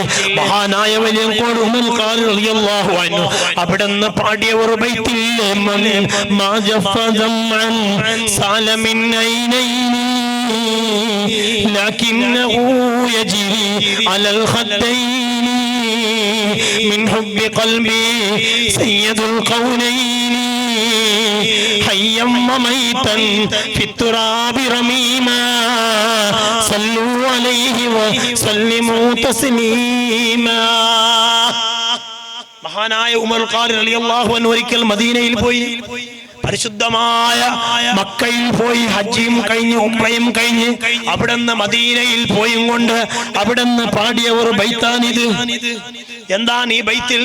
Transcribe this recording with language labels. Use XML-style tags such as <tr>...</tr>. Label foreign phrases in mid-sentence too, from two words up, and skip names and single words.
<ml>മഹാനായ വെളിയങ്കോട് ഉമർ ഖാദി</ml> <ar>رضي الله عنه</ar> <ml>അവിടുന്ന് പാടിയ ഒരു ബൈത്തില്ലേ,</ml> <ar>ما جفدمن سالمن عينين لكنه يجري على الخدين من حب قلبي سيد القولين حيا وميتا في التراب رميما صلوا عليه وسلموا تسليما.</ar> <ml>മഹാനായ ഉമർ ഖാദി</ml> <ar>رضي الله عنه</ar> <ml>ഒരിക്കൽ മദീനയിൽ പോയി, പരിശുദ്ധമായ മക്കയിൽ പോയി ഹജ്ജും കഴിഞ്ഞ് ഉംറയും കഴിഞ്ഞ് അവിടുന്ന് മദീനയിൽ പോയും കൊണ്ട് അവിടുന്ന് പാടിയ ഒരു ബൈത്താനിത്. എന്താണ് ഈ ബൈത്തിൽ?</ml>